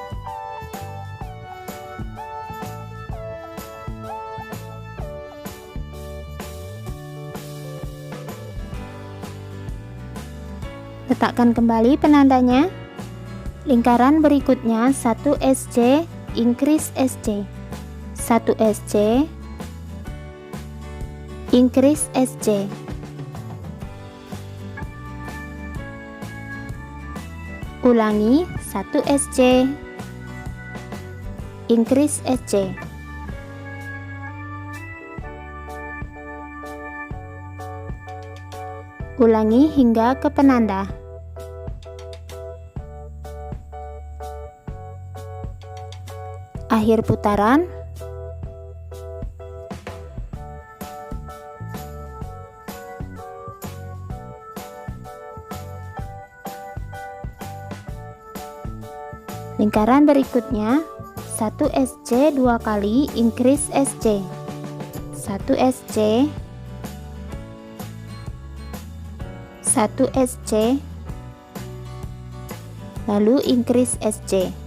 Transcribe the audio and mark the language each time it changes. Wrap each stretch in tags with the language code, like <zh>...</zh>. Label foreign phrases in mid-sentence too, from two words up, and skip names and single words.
<id>Letakkan kembali penandanya. Lingkaran berikutnya</id> <en>1 SC, increase SC, 1 SC, increase SC.</en> <id>Ulangi</id> <en>1 SC, increase SC.</en> <id>Ulangi hingga ke penanda. Akhir putaran. Lingkaran berikutnya 1 SC 2 kali</id> <en>increase SC, 1 SC, 1 SC,</en> <id>lalu</id> <en>increase SC.</en>